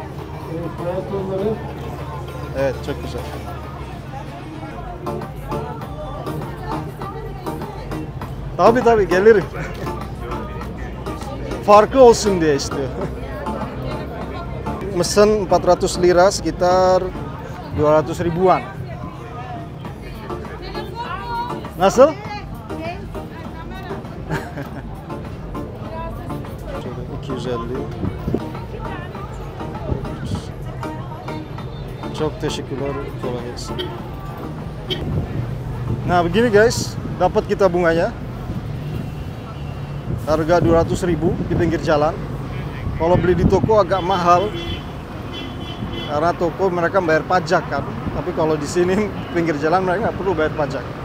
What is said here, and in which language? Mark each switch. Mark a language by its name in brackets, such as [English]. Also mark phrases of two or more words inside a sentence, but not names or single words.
[Turkish] Evet, çok güzel. Tabii gelirim. Farklı olsun diye istiyor. [Indonesian] mesen 400 lira sekitar 200 ribuan. [Turkish] Nasıl? Şöyle 250. Çok teşekkürler, kolay gelsin. [Indonesian] Nah begini guys, dapat kita bunganya. Harga 200.000 di pinggir jalan. Kalau beli di toko agak mahal, karena toko mereka bayar pajak kan. Tapi kalau di sini pinggir jalan mereka nggak perlu bayar pajak.